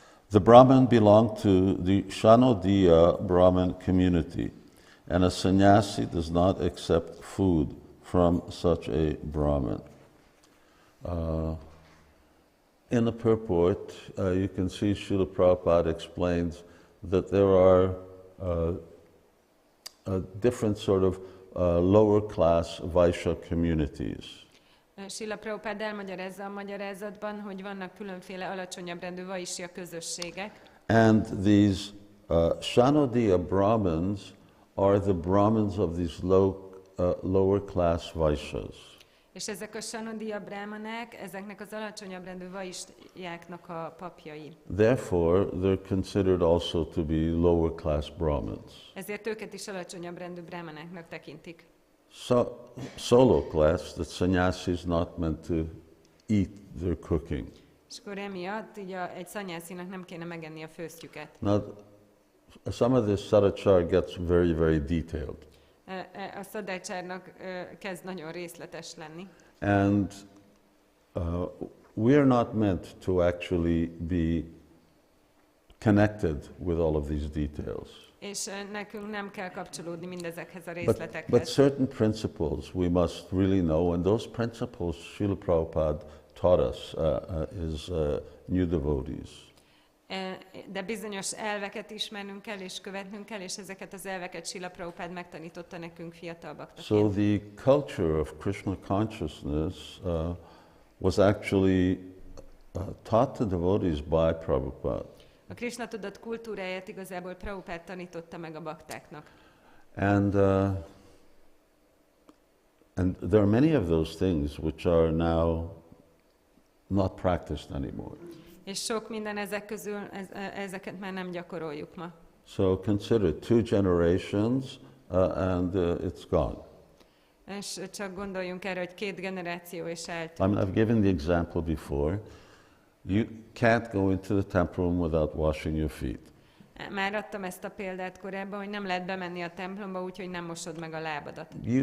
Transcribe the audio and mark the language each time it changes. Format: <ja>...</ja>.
<en>The Brahmin belonged to the Shanodiya Brahmin community, and a sannyasi does not accept food from such a Brahmin. In the purport, you can see Srila Prabhupada explains that there are different sort of lower class Vaishya communities.</en> <hu>Srila Prabhupada elmagyarázza a magyarázatban, hogy vannak különféle alacsonyabb rendű vaisya közösségek.</hu> <en>And these Shanodiya Brahmins are the Brahmins of these lower class Vaishyas.</en> <hu>És ezek a Shanodiya brahmanák, ezeknek az alacsonyabb rendű vaisjáknak a papjai.</hu> <en>Therefore, they're considered also to be lower class Brahmins.</en> <hu>Ezért őket is alacsonyabb rendű brahmanáknak tekintik.</hu> <en>Solo class, that sannyasi is not meant to eat their cooking.</en> <hu>És akkor emiatt így egy szanyászinak nem kéne megenni a főztjüket.</hu> <en>Now, some of this sadachar gets very, very detailed.</en> <hu>A szadácsárnak kezd nagyon részletes lenni.</hu> <en>And we are not meant to actually be connected with all of these details.</en> <hu>És nekünk nem kell kapcsolódni mindezekhez a részletekhez.</hu> <en>But certain principles we must really know, and those principles Srila Prabhupada taught us as new devotees.</en> <hu>De bizonyos elveket ismernünk kell és követnünk kell, és ezeket az elveket Srila Prabhupada megtanította nekünk fiatal baktaként.</hu> <en>So the culture of Krishna consciousness was actually taught to devotees by Prabhupada.</en> <hu>A Krishna tudat kultúráját igazából Prabhupada tanította meg a baktáknak.</hu> <en>And there are many of those things which are now not practiced anymore.</en> <hu>És sok minden ezek közül, ezeket már nem gyakoroljuk ma.</hu> <en>So consider 2 generations and it's gone.</en> <hu>És csak gondoljunk erre, hogy 2 generáció és eltűnt.</hu> <en>I mean, I've given the example before. You can't go into the temple room without washing your feet.</en> <hu>Már adtam ezt a példát korábban, hogy nem lehet bemenni a templomba úgy, hogy nem mosod meg a lábadat.</hu>